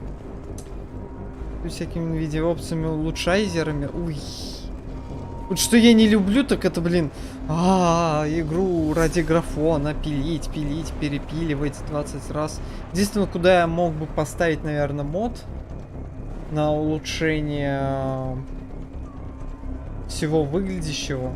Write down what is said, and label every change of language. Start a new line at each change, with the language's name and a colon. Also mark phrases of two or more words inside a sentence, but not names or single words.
Russian: И всякими видеоопциями, улучшайзерами. Уй. Вот что я не люблю, так это, блин, игру ради графона, пилить, перепиливать 20 раз. Единственное, куда я мог бы поставить, наверное, мод на улучшение всего выглядящего.